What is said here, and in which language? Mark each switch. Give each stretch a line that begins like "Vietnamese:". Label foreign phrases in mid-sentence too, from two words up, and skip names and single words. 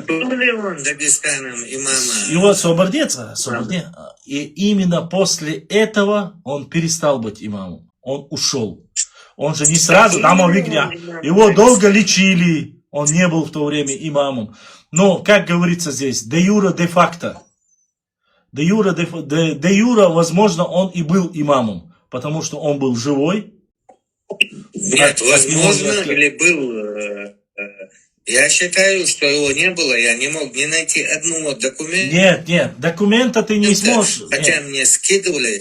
Russian: Нет, был ли он Дагестаном имама? Его освободится. И именно после этого он перестал быть имамом. Он ушел. Он же не сразу, там его долго лечили. Он не был в то время имамом. Но, как говорится здесь,
Latin: де юра, де факто. Де юра,
Russian: возможно, он и был имамом, потому что он был живой. Нет, возможно, или был. Я считаю, что его не было. Я не мог не найти одного документа. Нет, документа ты не сможешь. Хотя мне скидывали.